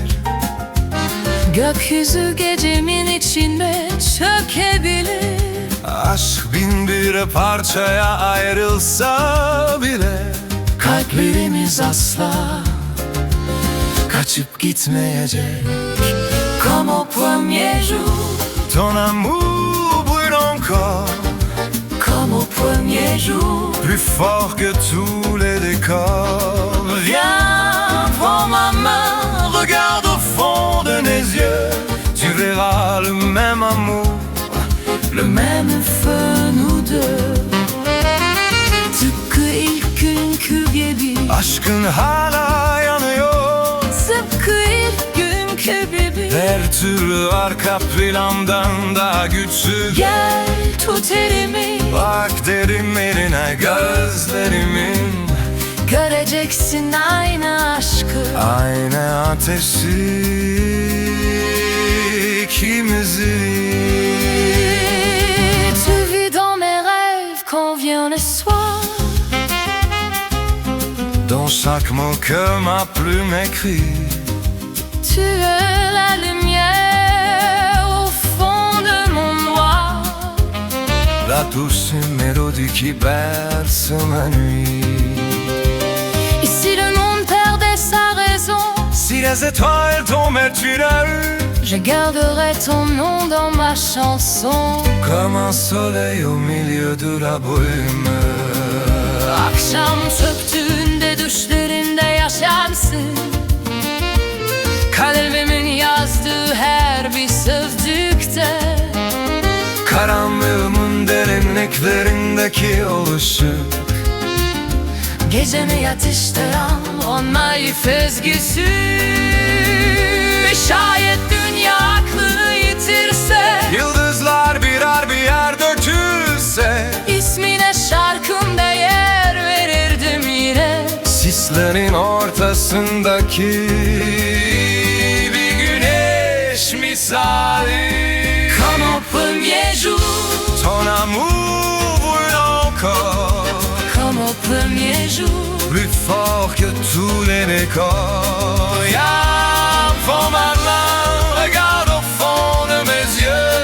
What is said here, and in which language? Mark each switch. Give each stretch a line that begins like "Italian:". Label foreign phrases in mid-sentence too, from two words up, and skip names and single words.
Turkish: Gökyüzü gecemin içinde çökebilir. Aşk bin bir parçaya ayrılsa bile, kalplerimiz asla kaçıp gitmeyecek.
French: Comme au premier jour, Ton amour brûle encore, comme au premier jour. plus fort que tous les décors. Viens, prends ma main, Regarde au fond de mes yeux, tu verras le même amour, le même feu nous deux.
Turkish: Tıpkı ilk günkü gibi, aşkın hala yanıyor. tıpkı ilk günkü gibi. Her türlü arka plandan daha güçsüz. Gel tut elimi, Bak derinlerine gözlerimin, göreceksin aynı aşkı. aynı ateşi ikimizin.
French: Tu vis dans mes rêves quand vient le soir. Dans chaque mot que ma plume écrit, Tu es la lumière au fond de mon noir. la douce mélodie qui berce ma nuit. Et si le monde perdait sa raison, Si les étoiles tombaient une à une, je garderai ton nom dans ma chanson. comme un soleil au milieu de la brume.
Turkish: Akşam çöktüğünde düşlerinde yaşarsın. Kalbimin yazdığı her bir sözcükte. Karanlığımın derinliklerindeki oluşum, Gecemi yatıştıran on naif ezgisi. Şayet dünya aklını yitirse, yıldızlar birer birer dökülse, ismine şarkımda yer verirdim yine. sislerin ortasındaki bir güneş misali.
French: Comme au premier jour, Ton amour brûle encore, comme au premier jour. plus fort que tous les décors. Viens, prends ma main, regarde au fond de mes yeux,